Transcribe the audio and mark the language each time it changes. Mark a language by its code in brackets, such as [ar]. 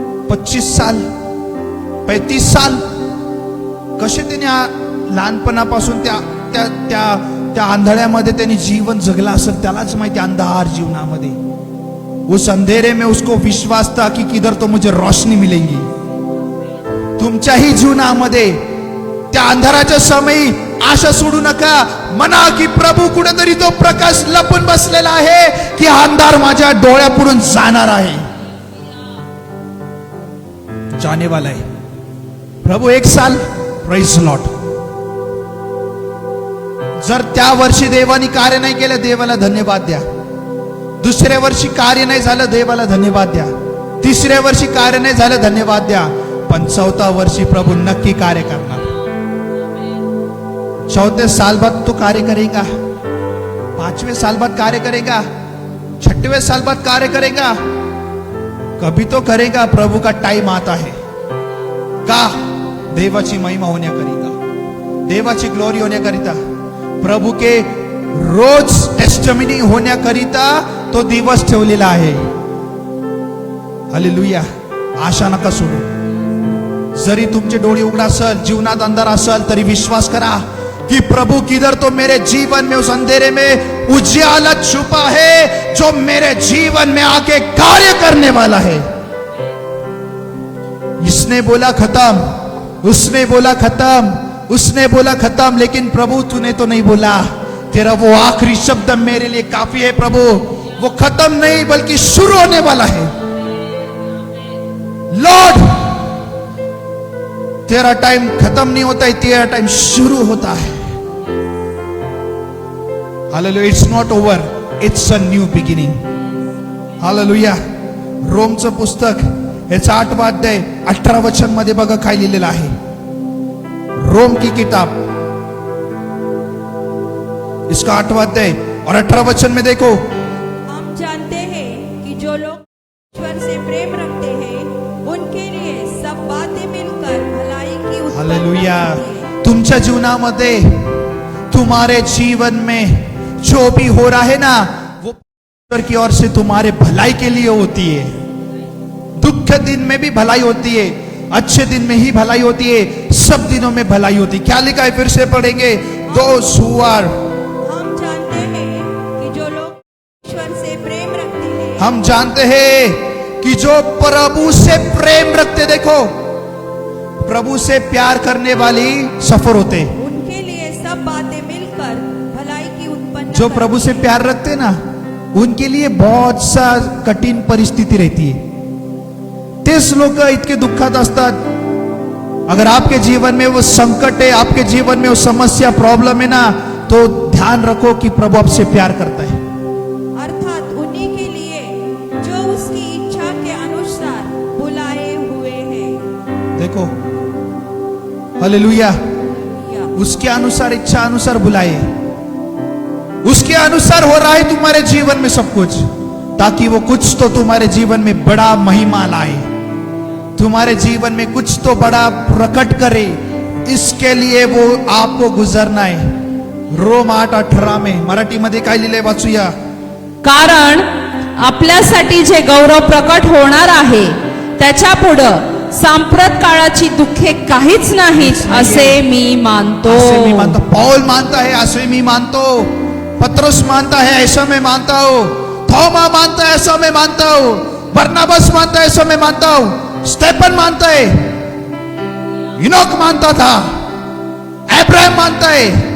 [mr] 25 साल, 35 साल कसे त्याने लहानपणापासून त्या आंधळ्यामध्ये त्यांनी जीवन जगला असेल त्यालाच माहिती. अंधार जीवनामध्ये, [hi] उस अंधेरे में उसको विश्वास था कि किधर तो मुझे रोशनी मिलेगी. [mr] तुमच्याही जीवनामध्ये त्या अंधाराच्या समयी आशा सोडू नका. म्हणा की प्रभू कुठेतरी तो प्रकाश लपून बसलेला आहे, की हा अंधार माझ्या डोळ्यापुढून जाणार आहे, [hi] जाने वाला है. प्रभु 1 साल, प्रेज लॉर्ड. [mr] जर त्या वर्षी देवानी कार्य नाही केलं, देवाला धन्यवाद द्या. दुसऱ्या वर्षी कार्य नाही झालं, देवाला धन्यवाद द्या. तिसऱ्या वर्षी कार्य नाही झालं, धन्यवाद द्या. पण 4था वर्षी प्रभु नक्की कार्य करणार. [hi] 4थे साल बाद तो कार्य करेगा, 5वें साल बाद कार्य करेगा, 6वें साल बाद कार्य करेगा. कभी तो करेगा. प्रभु का टाइम आता है. का? [mr] देवाची महिमा होण्याकरिता, देवाची ग्लोरी होण्याकरिता, प्रभु के रोज टेस्टमनी होण्याकरिता तो दिवस ठेवलेला आहे. हालेलुया. आशा नका सोडू. जरी तुमचे डोळे उघडा असेल, जीवनात अंधार असेल, तरी विश्वास करा कि [hi] प्रभु किधर तो मेरे जीवन में, उस अंधेरे में उजियाला छुपा है, जो मेरे जीवन में आके कार्य करने वाला है. इसने बोला खत्म, उसने बोला खत्म, उसने बोला खत्म, लेकिन प्रभु तूने तो नहीं बोला. तेरा वो आखिरी शब्द मेरे लिए काफी है प्रभु. वो खत्म नहीं बल्कि शुरू होने वाला है. लॉर्ड, तेरा टाइम खत्म नहीं होता है, तेरा टाइम शुरू होता है. Hallelujah. [en] It's not over, it's a new beginning. Hallelujah. [mr] रोमचं पुस्तक याचा 8वां अध्याय 18 वचन मध्ये बघा काय लिहिलेलं आहे. [hi] रोम की किताब, इसका 8वां अध्याय और 18 वचन में देखो. हम जानते हैं कि जो लोग ईश्वर से प्रेम रखते हैं, उनके लिए सब बातें मिलकर भलाई की उत्पन्न हालेलुया. करती हैं. [mr] तुमच्या जीवनामध्ये, [hi] तुम्हारे जीवन में जो भी हो रहा है ना, वो ईश्वर की ओर से तुम्हारे भलाई के लिए होती है. दुख दिन में भी भलाई होती है, अच्छे दिन में ही भलाई होती है, सब दिनों में भलाई होती है. क्या लिखा है? फिर से पढ़ेंगे. [en] those who are, [hi] हम जानते हैं कि जो लोग ईश्वर से प्रेम रखते हैं, हम जानते हैं कि जो प्रभु से प्रेम रखते, देखो प्रभु से प्यार करने वाली सफर होते. उनके लिए सब बातें मिलकर भलाई की उत्पन्न जो प्रभु से प्यार रखते ना, उनके लिए बहुत सा कठीण परिस्थिती रहती है. [mr] तेच लोक इतके दुःखात असतात. [hi] अगर आपके जीवन में वो संकट है, आपके जीवन में वो समस्या, प्रॉब्लम है ना, तो ध्यान रखो कि प्रभु आपसे प्यार करता है। अर्थात उन्हीं के लिए जो उसकी इच्छा के अनुसार बुलाए हुए हैं। देखो, हालेलुया, या उसके अनुसार, इच्छा अनुसार बुलाए, उसके अनुसार हो रहा है तुम्हारे जीवन में सब कुछ, ताकि वो कुछ तो तुम्हारे जीवन में बड़ा महिमा लाए, तुम्हारे जीवन में कुछ तो बड़ा प्रकट करे। इसके लिए वो आपको गुजरना है। [mr] रोम 8:18 में मराठीमध्ये काय लिहिलंय वाचूया। कारण आपल्यासाठी जे गौरव प्रकट होणार आहे त्याच्या पुढं सांप्रत काळाची दुःखे काहीच नाहीत असे मी मानतो। [hi] ऐसे मैं मानता, पौल मानता है, ऐसे मैं मानता हूं, पतरस मानता है, ऐसा मैं मानता हूं, थोमा मानता है, ऐसा मैं मानता हूं, बरनबास मानता है, ऐसा मैं मानता हूं, स्टेफन मानता है, इनोक मानता था, अब्राहम मानता है।